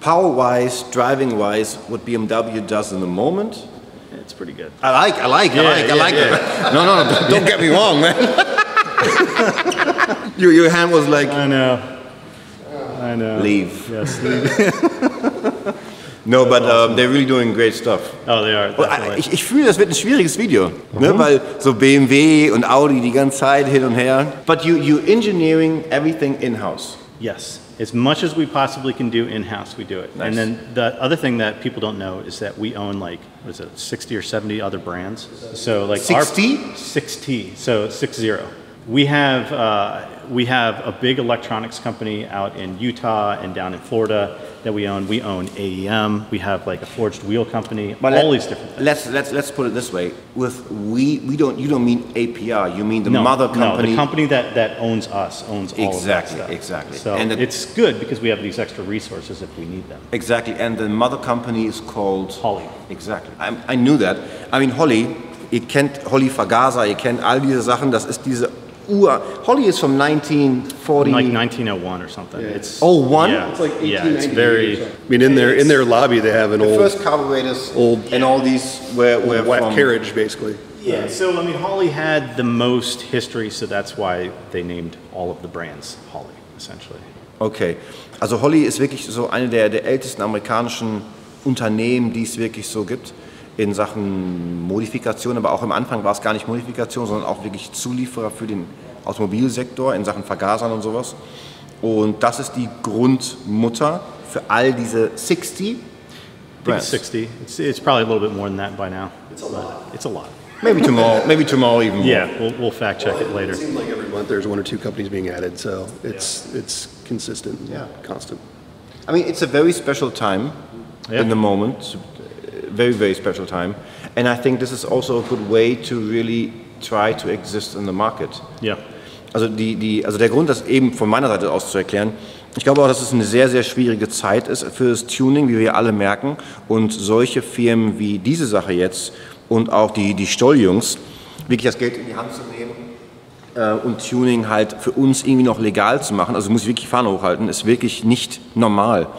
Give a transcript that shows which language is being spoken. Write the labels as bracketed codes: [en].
[en] Power-wise, driving-wise, what BMW does in the moment, it's pretty good. I like it. No, don't get me wrong, man. Your hand was like. I know. Leave. Yes, leave. No, but they're really doing great stuff. Oh, they are. [de] Ich fühle, das wird ein schwieriges Video, ne? Weil so BMW und Audi die ganze Zeit hin und her. [en] But you engineering everything in-house. Yes, as much as we possibly can do in-house, we do it. Nice. And then the other thing that people don't know is that we own like, 60 or 70 other brands. So like 60? 60, so 60. We have a big electronics company out in Utah and down in Florida that we own. We own AEM. We have like a forged wheel company. But all these different things. Let's put it this way. With you don't mean APR. You mean the mother company. No, the company that owns us owns all of that stuff. Exactly. So it's good because we have these extra resources if we need them. Exactly. And the mother company is called Holly. Exactly. I knew that. I mean Holly. [de] Ihr kennt Holly Vergaser. Ihr kennt all diese Sachen. Das ist diese [en] Holly is from 1940. Like 1901 or something. Yeah. It's one? Yeah, It's like yeah, it's 1898 very. or something. I mean, in their lobby, they have an The old first carburetors and all these were black from... carriage, basically. Yeah, so I mean, Holly had the most history, so that's why they named all of the brands Holly, essentially. [de] Okay, also Holly ist wirklich so eine der ältesten amerikanischen Unternehmen, die es wirklich so gibt in Sachen Modifikation, aber auch am Anfang war es gar nicht Modifikation, sondern auch wirklich Zulieferer für den Automobilsektor in Sachen Vergasern und sowas. Und das ist die Grundmutter für all diese 60 [en] I think brands. it's 60. It's probably a little bit more than that by now. It's a lot. It's a lot. Maybe tomorrow even more. Yeah, we'll fact check it later. It seems like every month there's 1 or 2 companies being added, so it's consistent, constant. I mean, it's a very special time in the moment, very, very special time. And I think this is also a good way to really try to exist in the market. Yeah. [de] Also, also der Grund, das eben von meiner Seite aus zu erklären, ich glaube auch, dass es eine sehr, sehr schwierige Zeit ist für das Tuning, wie wir alle merken. Und solche Firmen wie diese Sache jetzt und auch die Stolljungs, wirklich das Geld in die Hand zu nehmen und Tuning halt für uns irgendwie noch legal zu machen, also muss ich wirklich Fahne hochhalten, ist wirklich nicht normal.